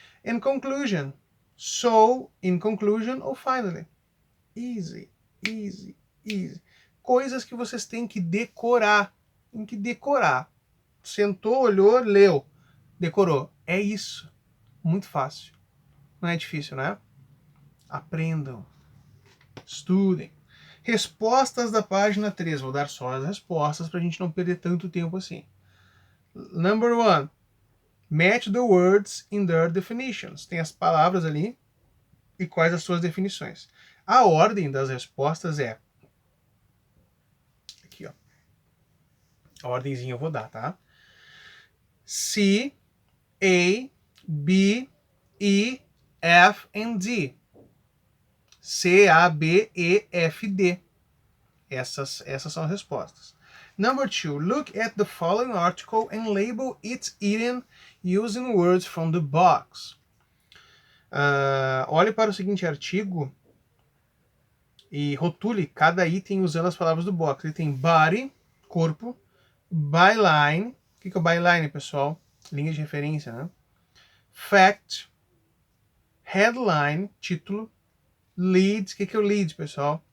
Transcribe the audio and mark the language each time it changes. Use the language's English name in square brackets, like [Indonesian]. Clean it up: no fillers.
[English] In conclusion, so, in conclusion, ou finally. Easy. [Portuguese] Coisas que vocês têm que decorar. Tem que decorar. Sentou, olhou, leu. Decorou. É isso. Muito fácil. Não é difícil, né? Aprendam. Estudem. Respostas da página 3. Vou dar só as respostas para a gente não perder tanto tempo assim. [English] Number 1. Match the words in their definitions. [Portuguese] Tem as palavras ali e quais as suas definições. A ordem das respostas é... Aqui, ó. A ordemzinha eu vou dar, tá? C, A, B, E, F and D. C, A, B, E, F, D. Essas são as respostas. [English] Number 2. Look at the following article and label it eaten using words from the box. [Portuguese] Olhe para o seguinte artigo e rotule cada item usando as palavras do box. Ele tem body, corpo, byline. O que é o byline, pessoal? Linha de referência, né? Fact, headline, título, lead. O que é o lead, pessoal?